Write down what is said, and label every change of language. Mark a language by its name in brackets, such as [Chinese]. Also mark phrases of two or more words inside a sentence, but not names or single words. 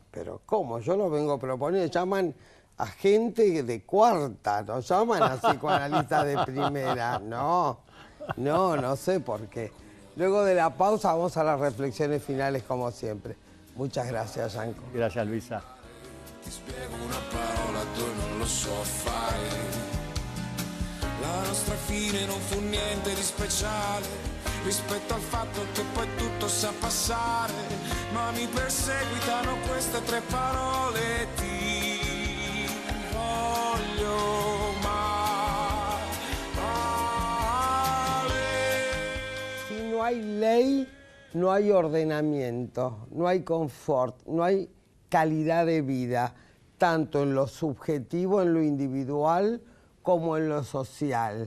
[Spanish] Pero ¿cómo? Yo lo vengo proponiendo. Llaman a gente de cuarta, no llaman a psicoanalistas de primera. No sé por qué. Luego de la pausa vamos a las reflexiones finales como siempre. Muchas gracias, Gianco. Gracias, Luisa. [Italian] Ti spiego una parola, tu non lo so fare. La nostra fine non fu niente di speciale rispetto al fatto che poi tutto sa passare, ma mi perseguitano queste tre parole: ti voglio [Spanish] No hay ley, no hay ordenamiento, no hay confort, no hay calidad de vida, tanto en lo subjetivo, en lo individual, como en lo social.